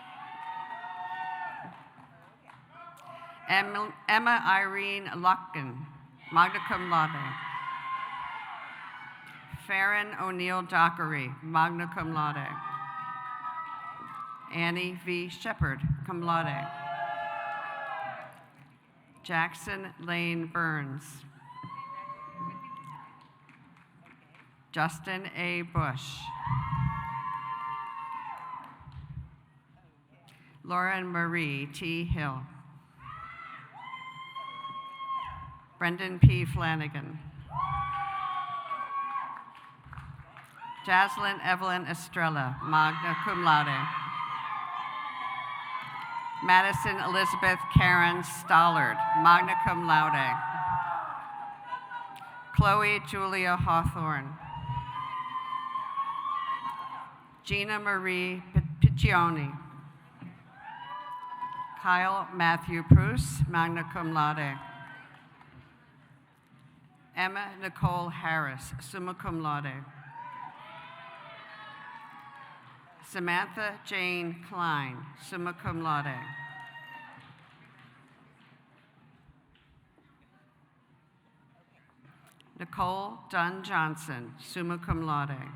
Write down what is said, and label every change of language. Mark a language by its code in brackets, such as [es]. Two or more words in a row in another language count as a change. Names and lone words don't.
[en] Emma Irene Locken, [la] magna cum laude. [en] Farron O'Neill Dockery, [la] magna cum laude. [en] Annie V. Shepard, [la] cum laude. [en] Jackson Lane Burns. Justin A. Bush. Lauren Marie T. Hill. Brendan P. Flanagan. Jaslyn Evelyn Estrella, [la] magna cum laude. [en] Madison Elizabeth Karen Stollard, [la] magna cum laude. [en] Chloe Julia Hawthorne. Gina Marie Piccioni. Kyle Matthew Bruce, [la] magna cum laude. [en] Emma Nicole Harris, [la] summa cum laude. [en] Samantha Jane Klein, [la] summa cum laude. [en] Nicole Dunn Johnson, [la] summa cum laude.